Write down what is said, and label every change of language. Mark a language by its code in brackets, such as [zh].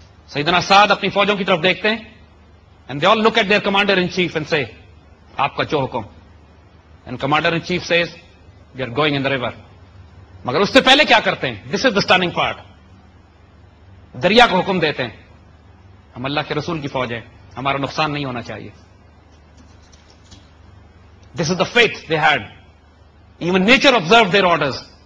[ur] سیدنا سعد اپنی فوجوں کی طرف دیکھتے ہیں [en] and they all look at their commander in chief and say [ur] آپ کا جو حکم. [en] And commander in chief says we are going in the river. [ur] مگر اس سے پہلے کیا کرتے ہیں؟ [en] This is the stunning part. [ur] دریا کو حکم دیتے ہیں ہم اللہ کے رسول کی فوج ہے, ہمارا نقصان نہیں ہونا چاہیے. [en] This is the faith they had. Even nature observe their orders.